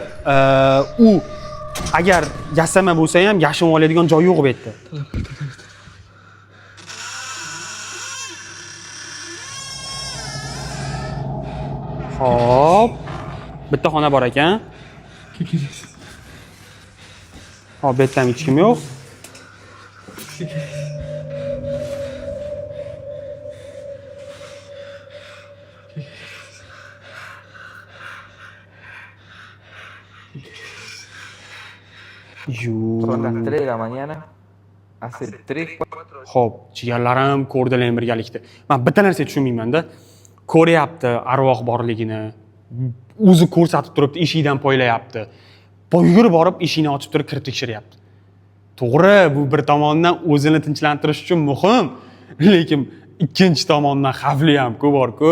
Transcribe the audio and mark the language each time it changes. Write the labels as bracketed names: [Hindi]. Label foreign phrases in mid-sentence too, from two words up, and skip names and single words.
[Uzbek] U agar yasama bo'lsa ham yashinib oladigan joy yo'q bu yerda. Hop. Bitta xona bor ekan. Hop, bu yerda ham hech kim yo'q. [Spanish] Son las 3 de la mañana. Hace 3-4. [Uzbek] Xo'p, jigarlarim ko'rdilar birgalikda. Men bitta narsa tushunmayman-da. Ko'ryapti arvoh borligini. O'zi ko'rsatib turibdi, eshikdan poylayapti. Yugurib borib eshikni ochib turib kirib tekshiryapti. To'g'ri, bu bir tomondan o'zini tinchlantirish uchun muhim, lekin ikkinchi tomondan xavfli ham-ku bor-ku.